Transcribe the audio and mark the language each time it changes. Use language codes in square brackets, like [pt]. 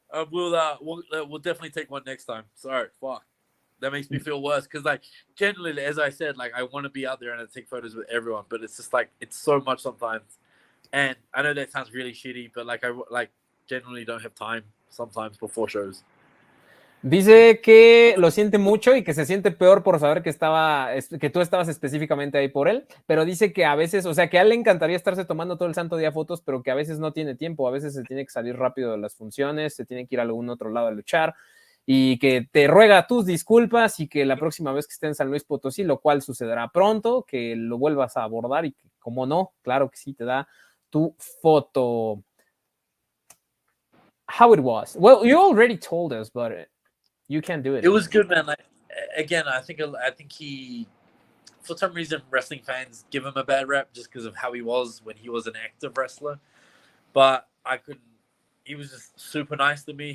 [en] We'll definitely take one next time. Sorry, fuck. That makes me feel worse because, like, generally, as I said, like, I want to be out there and I take photos with everyone, but it's just like it's so much sometimes. And I know that sounds really shitty, but like, I generally don't have time sometimes before shows. [es] Dice que lo siente mucho y que se siente peor por saber que tú estabas específicamente ahí por él, pero dice que a veces, o sea, que a él le encantaría estarse tomando todo el santo día fotos, pero que a veces no tiene tiempo, a veces se tiene que salir rápido de las funciones, se tiene que ir a algún otro lado a luchar, y que te ruega tus disculpas y que la próxima vez que esté en San Luis Potosí, lo cual sucederá pronto, que lo vuelvas a abordar y que, como no, claro que sí, te da tu foto. [en] How it was? Well, you already told us, but you can do it. It was good, man. Like, again, I think he, for some reason, wrestling fans give him a bad rap just because of how he was when he was an active wrestler. But he was just super nice to me.